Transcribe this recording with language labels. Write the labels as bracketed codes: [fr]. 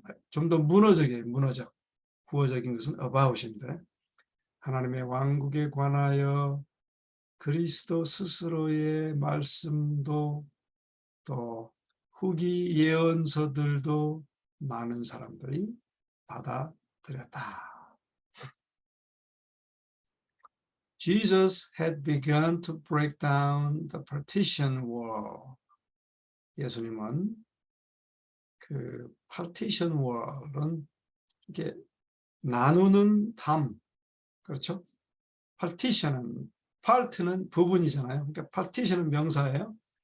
[ko] 좀 더 문어적. 구어적인 것은 about인데, 하나님의 왕국에 관하여 그리스도 스스로의 말씀도 또 후기 예언서들도 많은 사람들이 받아들였다. [en] Jesus had begun to break down the partition wall. [ko] 예수님은 그 partition wall은 이렇게 나누는 담, 그렇죠? partition은, part는 부분이잖아요. 그러니까 partition은 명사예요.